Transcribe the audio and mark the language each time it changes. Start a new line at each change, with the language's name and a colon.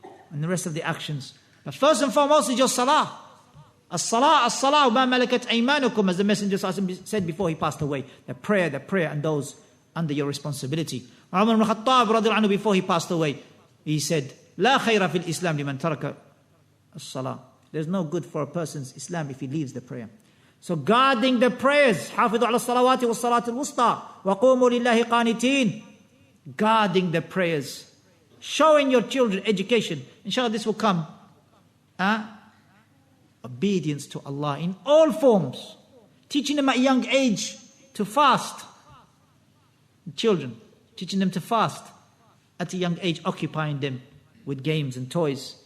English: And the rest of the actions. But first and foremost is your salah.
Arabic: As-salah, as-salah, ma malakat aymanukum,
English: as the Messenger said before he passed away. The prayer, and those under your responsibility. Umar ibn Khattab radhiyallahu anhu, before he passed away, he said,
Arabic: La khayra fil Islam liman taraka as-salah.
English: There's no good for a person's Islam if he leaves the prayer. So guarding the prayers,
Arabic: حافظوا على الصلوات والصلاة الوسطى وقوموا لله قانتين.
English: Guarding the prayers, showing your children education. Inshallah, this will come. Obedience to Allah in all forms. Teaching them at a young age to fast. Children, teaching them to fast at a young age, occupying them with games and toys.